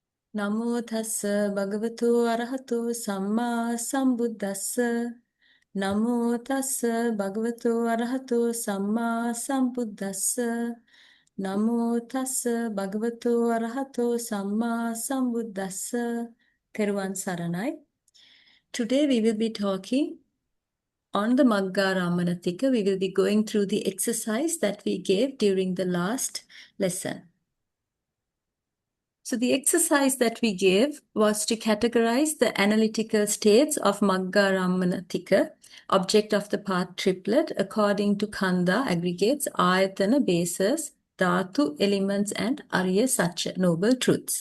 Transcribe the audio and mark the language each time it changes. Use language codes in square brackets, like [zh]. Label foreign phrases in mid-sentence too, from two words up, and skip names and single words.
[pi] Namo tassa bhagavato arahato samma sambuddhassa. Namo tassa bhagavato arahato samma sambuddhassa. Namo tassa bhagavato arahato samma sambuddhassa. [si] Teruvan Saranai. [en] Today we will be talking on the Maggārammaṇa Tika. We will be going through the exercise that we gave during the last lesson. So the exercise that we gave was to categorize the analytical states of Maggārammaṇa Tika, object of the path triplet, according to khandha, aggregates, āyatana, bases, dhātu, elements, and [pi] Ariya, sacca, [en] noble truths.